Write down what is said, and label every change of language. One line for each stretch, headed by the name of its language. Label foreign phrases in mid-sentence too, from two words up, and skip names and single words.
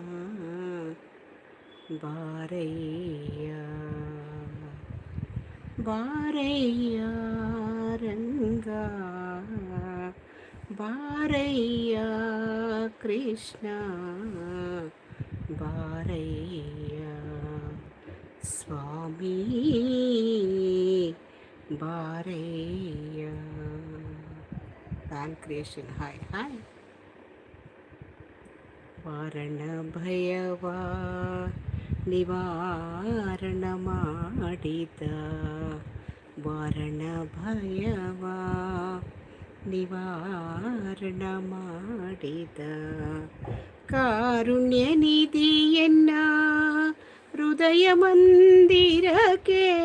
Kannada: ಬಾರಯ್ಯಾ ಬಾರಯ್ಯಾ ರಂಗಾ ಬಾರಯ್ಯಾ ಕೃಷ್ಣ ಬಾರಯ್ಯಾ ಸ್ವಾಮಿ ಬಾರಯ್ಯಾ.
English: fan creation. Hi hi.
Kannada: వారణ ಭಯವಾ ನಿವಾರಣ ಮಾಡಿದ ವಾರಣ ಭಯವಾ ನಿವಾರಣ ಮಾಡಿದ ಕಾರುಣ್ಯ ನಿಧಿಯನ್ನ ಹೃದಯ ಮಂದಿರಕ್ಕೆ